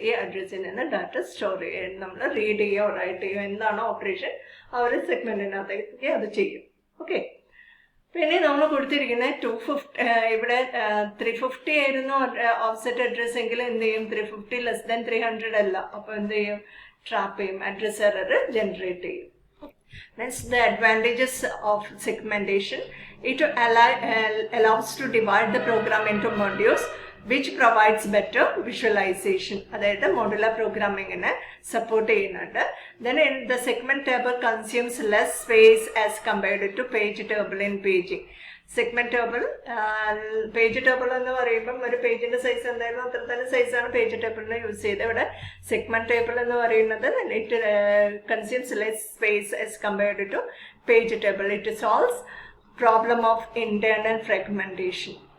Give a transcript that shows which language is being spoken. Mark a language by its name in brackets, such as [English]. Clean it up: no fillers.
[Malayalam] ഈ അഡ്രസ്സിൽ നിന്ന് ഡാറ്റ സ്റ്റോർ ചെയ്യുക, നമ്മൾ റീഡ് ചെയ്യുകയോ റൈറ്റ് ചെയ്യുകയോ എന്താണോ ഓപ്പറേഷൻ ആ ഒരു സെഗ്മെന്റിനകത്തേക്ക് അത് ചെയ്യും. ഓക്കെ, പിന്നെ നമ്മൾ കൊടുത്തിരിക്കുന്നത് 250 ഇവിടെ 350 ആയിരുന്നു ഓഫ്സെറ്റ് അഡ്രസ് എങ്കിൽ എന്ത് ചെയ്യും, 350 ലെസ് ദാൻ 300 അല്ല. അപ്പൊ എന്ത് ചെയ്യും, ട്രാപ്പ് ചെയ്യും, അഡ്രസ് എറർ ജനറേറ്റ് ചെയ്യും. [English] Next, the advantages of segmentation. It allows to divide the program into modules, which provides better visualization. [Malayalam] അതായത് modular programming നെ സപ്പോർട്ട് ചെയ്യുന്നുണ്ട്. [English] Then the segment table consumes less space as compared to page table in paging. [Malayalam] Segment table, page table എന്ന് പറയുമ്പം ഒരു പേജിന്റെ size എന്തായാലും അത്ര തന്നെ സൈസാണ് പേജ് ടേബിളിന് യൂസ് ചെയ്തത്. ഇവിടെ സെഗ്മെന്റ് ടേബിൾ എന്ന് പറയുന്നത് [English] It consumes less space as compared to page table. It solves problem of internal fragmentation.